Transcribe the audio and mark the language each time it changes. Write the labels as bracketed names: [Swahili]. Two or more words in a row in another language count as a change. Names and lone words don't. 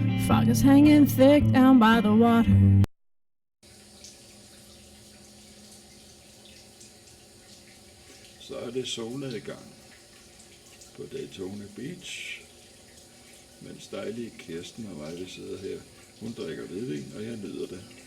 [English] Fog is hanging thick down by the water. [Danish] Så er det solnedgang på Daytona Beach, mens dejlige Kirsten og mig, vi sidder her. Hun drikker hvidvin, og jeg nyder det.